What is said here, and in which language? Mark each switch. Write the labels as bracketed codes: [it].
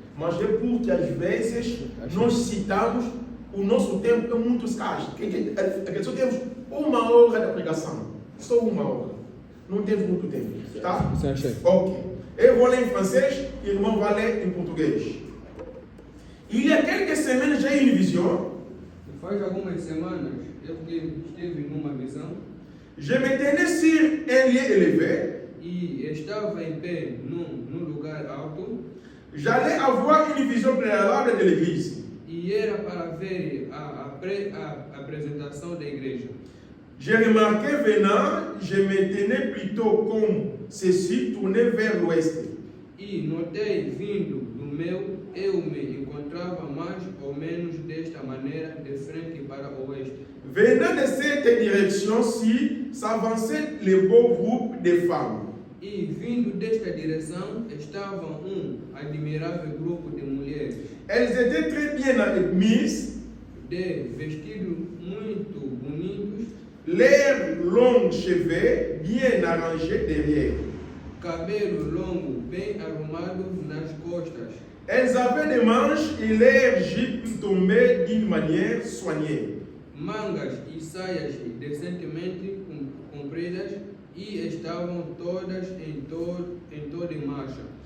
[pt] Mas é porque às vezes nós citamos, o nosso tempo é muito escasso. Só temos 1 hora de pregação. Só 1 hora. Não temos muito tempo. Tá? Ok. Eu vou ler em francês e o irmão vai ler em português. [fr] Il y a quelques semaines, j'ai eu une vision. [pt] Faz algumas semanas eu estive numa visão. [fr] Je me tenais sur un lieu élevé. [pt] E estava em pé num lugar alto. [fr] J'allais avoir une vision préalable de l'église. [pt] E era para ver a apresentação da igreja. [fr] J'ai remarqué venant, je me tenais plutôt comme ceci, tourné vers l'ouest. [pt] E notei vindo do meu, eu me encontrava mais ou menos desta maneira, de frente para o oeste. [fr] Venant de cette direction-ci, s'avançait le beau groupe de femmes. [pt] E vindo desta direção estava admirável grupo de mulheres. [fr] Elles étaient très bien mises, [pt] de vestidos muito bonitos, [fr] leurs longs cheveux bien arrangés derrière. [pt] Cabelo longo bem arrumado nas costas. [fr] Elles avaient des manches et leurs jupes tombaient d'une manière soignée. [pt] Mangas e saias decentemente compridas e estavam todas em toda marcha.